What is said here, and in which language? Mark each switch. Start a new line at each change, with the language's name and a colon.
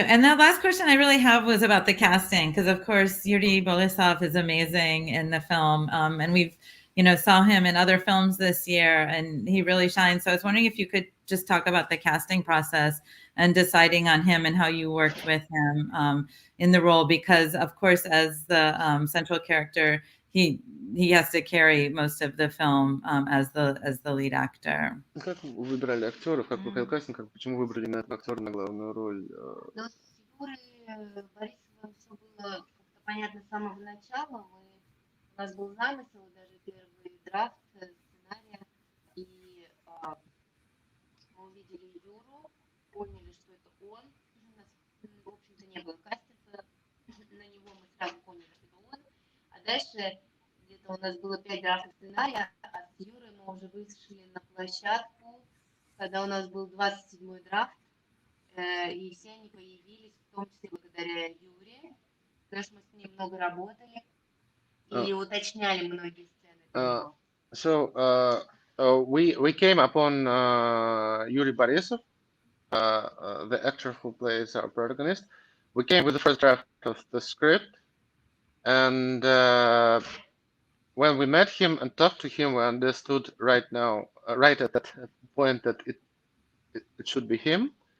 English: And the last question I really have was about the casting, because of course Yuri Borisov is amazing in the film, and we've, saw him in other films this year, and he really shines. So I was wondering if you could just talk about the casting process and deciding on him and how you worked with him in the role, because of course, as the central character, he has to carry most of the film as the lead actor.
Russian: Как вы выбирали актеров, как проходил кастинг, почему выбрали именно этого актера на главную роль? Ну, с Юрой Борисовым все было как-то понятно с самого начала. У нас был замысел, даже первый драфт сценария, и мы увидели Юру, поняли, что это он. У нас, в общем-то, не было кастинга на него, мы сразу поняли, что это он. А дальше где-то у нас было 5 драфтов сценария, а с Юрой мы уже вышли на площадку, когда у нас был 27-й драфт, и все они появились, в том числе благодаря Юре, потому что мы с ним много работали и уточняли многие сцены.
English: So we came upon Yuri Borisov, the actor who plays our protagonist. We came with the first draft of the script, and when we met him and talked to him, we understood right at that point that it should be him.